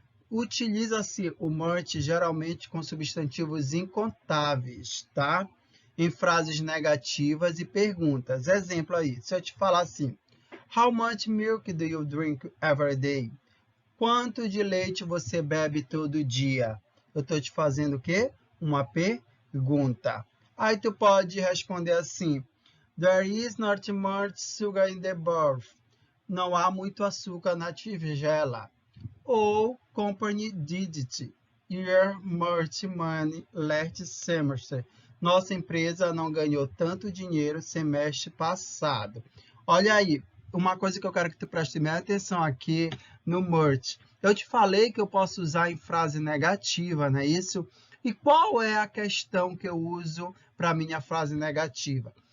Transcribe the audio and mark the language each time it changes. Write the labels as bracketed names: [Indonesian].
[Portuguese] Utiliza-se o much geralmente com substantivos incontáveis, tá? Em frases negativas e perguntas. Exemplo aí, se eu te falar assim, [English] how much milk do you drink every day? [Portuguese] Quanto de leite você bebe todo dia? Eu estou te fazendo o quê? Uma pergunta. Aí tu pode responder assim, [English] there is not much sugar in the bath. [Portuguese] Não há muito açúcar na tigela. [English] Ou company didn't earn much money last semester. [Portuguese] Nossa empresa não ganhou tanto dinheiro semestre passado. Olha aí, uma coisa que eu quero que tu preste bem atenção aqui no much. Eu te falei que eu posso usar em frase negativa, não é isso? E qual é a questão que eu uso para minha frase negativa?